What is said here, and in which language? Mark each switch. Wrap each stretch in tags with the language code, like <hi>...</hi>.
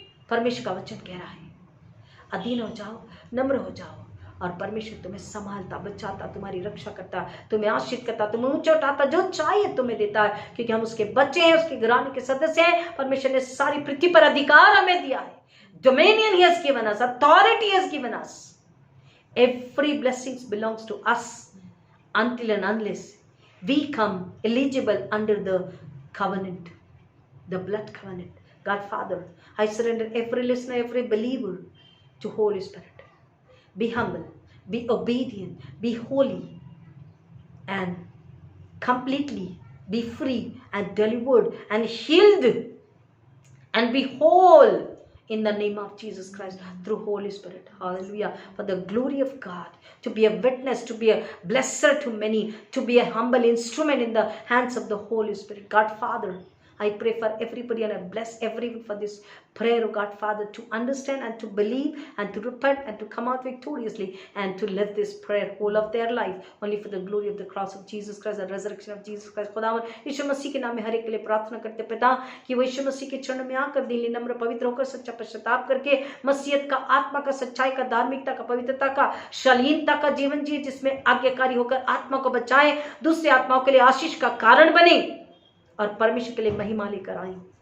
<hi>परमेश्वर का वचन कह रहा है, अधीन हो जाओ, नम्र हो जाओ, और परमेश्वर तुम्हें संभालता, बचाता, तुम्हारी रक्षा करता, तुम्हें आशीष करता, तुम्हें ऊंचा उठाता, जो चाहिए तुम्हें देता है, क्योंकि हम उसके बच्चे हैं, उसके घराने के सदस्य हैं। परमेश्वर ने सारी पृथ्वी पर अधिकार हमें दिया है।</hi> <en>Dominion he has given us, authority he has given us. Every blessings belongs to us until and unless we come eligible under the covenant, the blood covenant. God Father, I surrender every listener, every believer to Holy Spirit. Be humble, be obedient, be holy, and completely be free and delivered and healed and be whole in the name of Jesus Christ through Holy Spirit. Hallelujah. For the glory of God, to be a witness, to be a blesser to many, to be a humble instrument in the hands of the Holy Spirit. God Father, I pray for everybody, and I bless everyone for this prayer, oh God Father, to understand and to believe and to repent and to come out victoriously and to live this prayer whole of their life only for the glory of the cross of Jesus Christ, the resurrection of Jesus Christ.</en> <hi>खुदावन यीशु मसीह के नाम में हर एक के लिए प्रार्थना करते पिता कि वो यीशु मसीह के चरणों में आकर दिल नम्र पवित्र होकर सच्चा पश्चाताप करके मसीहत का, आत्मा का, सच्चाई का, धार्मिकता का, पवित्रता का, शालीनता का जीवन जिए, जिसमें आज्ञाकारी होकर आत्मा को बचाएं, दूसरी आत्माओं के लिए आशीष का कारण बने और परमेश्वर के लिए महिमा लेकर आए,</hi>